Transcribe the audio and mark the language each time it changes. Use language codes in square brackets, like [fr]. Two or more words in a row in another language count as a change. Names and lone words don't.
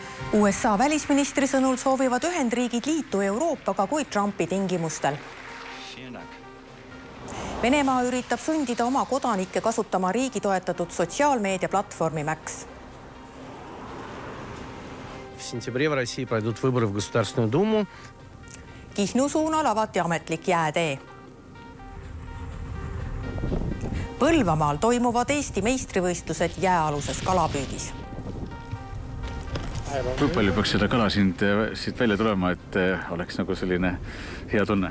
[et] USA välisministri sõnul soovivad Ühendriigid liitu Euroopaga, kuid Trumpi tingimustel. Venemaa üritab sundida oma kodanikke kasutama riigi toetatud sotsiaalmeediaplatvormi Max. [ru] В сентябре в России пройдут выборы в Государственную Думу. [et] Kihnu suunal avati ametlik jäätee. Põlvamaal toimuvad Eesti meistrivõistlused jääaluses kalapüügis. Kui palju peaks seda kala siit välja tulema, et oleks nagu selline hea tunne?